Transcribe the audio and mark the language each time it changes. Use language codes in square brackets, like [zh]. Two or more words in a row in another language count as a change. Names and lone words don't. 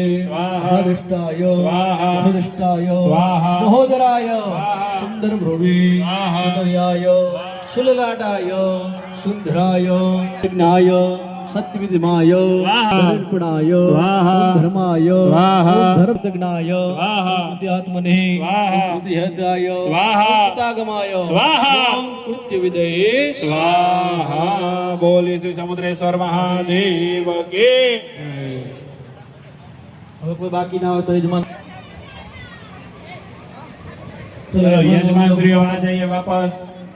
[sa] महादृष्टाय महादृष्टाय महोदराय सुंदर भ्रुवे सुंदर्याय सुललाटाय सुंदराय विघ्नाय सत्यविधिमाय धर्मपणाय धर्माय धर्मज्ञाय विद्यात्मने विद्याय स्वाहागमाय कृत्यविदये [hi] स्वाहा बोले श्री समुद्रेश्वर महादेव के [gu] હવે કોઈ બાકી ના હોય તો યજમાન [hi] यजमान श्री आ जाइए वापस